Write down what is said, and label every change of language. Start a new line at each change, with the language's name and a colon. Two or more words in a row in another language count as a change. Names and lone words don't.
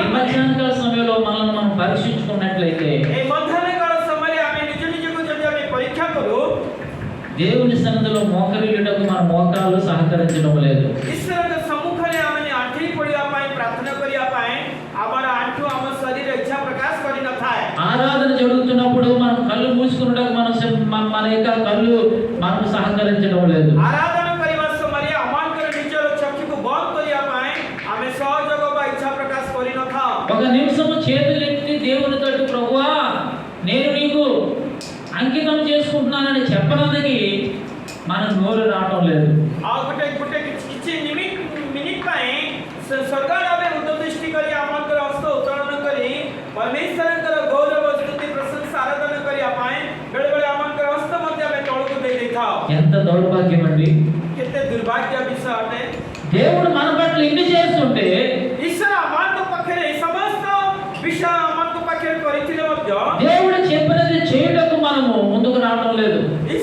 Telugu: మధ్యాహ్నకాల సమయంలో మనల్ని మనం పరీక్షించుకున్నట్లయితే
Odia: এই ମଧ୍ୟାହ୍ନକାଳ ସମୟରେ ଆମେ ନିଜ ନିଜକୁ ଯଦି ଆମେ ପରୀକ୍ଷା କରୁ,
Telugu: దేవుని సన్నిధిలో మోకరిల్లుటకు మన మోకాళ్ళు సహకరించడం లేదు.
Odia: ଈଶ୍ୱରଙ୍କ ସମ୍ମୁଖରେ ଆମେ ଆଣ୍ଠେଇ ପଡ଼ିବା ପାଇଁ, ପ୍ରାର୍ଥନା କରିବା ପାଇଁ ଆମର ଆଣ୍ଠୁ ଆମ ଶରୀର ଇଚ୍ଛା ପ୍ରକାଶ କରିନଥାଏ।
Telugu: ఆరాధన జరుగుతున్నప్పుడు మనం కళ్ళు మూసుకున్నటకు మన యొక్క కళ్ళు మనకు సహకరించడం లేదు.
Odia: ଆରାଧନା କରିବା ସମୟରେ ଆମଙ୍କର ନିଜର ଚକ୍ଷୁକୁ ବନ୍ଦ କରିବା ପାଇଁ ଆମେ ସହଯୋଗ ବା ଇଚ୍ଛା ପ୍ରକାଶ କରିନଥାଉ।
Telugu: ఒక నిమిషము చేతులెత్తి దేవుని తట్టు, ప్రభువా నేను నీకు అంకితం చేసుకుంటున్నానని చెప్పడానికి మన నోరు రావడం లేదు.
Odia: ଆଉ ଗୋଟେ କିଛି ମିନିଟ୍ ପାଇଁ ସ୍ୱର୍ଗ ଆଡ଼େ ଉର୍ଦ୍ଧ୍ୱଦୃଷ୍ଟି କରି ଆମଙ୍କର ହସ୍ତ ଉତ୍ତୋଳନ କରି ପରମେଶ୍ୱରଙ୍କର ଗୌରବ ସ୍ତୁତି ପ୍ରଶଂସା ଆରାଧନା କରିବା ପାଇଁ ବେଳେବେଳେ ଆମଙ୍କର ହସ୍ତ ମଧ୍ୟ ଆମେ ତଳକୁ ଦେଇଥାଉ।
Telugu: ఎంత దౌర్భాగ్యం అండి!
Odia: କେତେ ଦୁର୍ଭାଗ୍ୟ ବିଷୟ ଅଟେ।
Telugu: దేవుడు మన పట్ల ఇన్ని చేస్తుంటే
Odia: ଈଶ୍ୱର ଆମମାନଙ୍କ ପାଖରେ এই ସମସ୍ତ విషୟ ଆମମାନଙ୍କ ପାଖରେ କରିଥିଲେ ମଧ୍ୟ
Telugu: దేవుడు చెప్పినది చేయుటకు మనము ముందుకు రావడం లేదు.